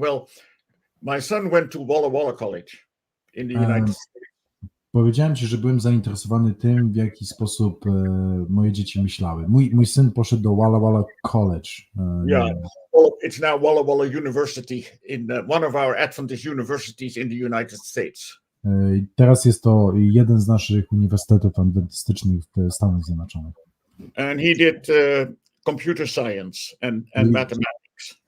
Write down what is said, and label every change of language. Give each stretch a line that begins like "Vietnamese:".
English: Well, my son went to Walla Walla College in the United States.
Polish: Powiedziałem ci, że byłem zainteresowany tym, w jaki sposób moje dzieci myślały. Mój syn poszedł do Walla Walla College.
English: Yeah, well, it's now Walla Walla University in one of our Adventist universities in the United States.
Polish: Teraz jest to jeden z naszych uniwersytetów adwentystycznych w Stanach Zjednoczonych.
English: And he did computer science and mathematics.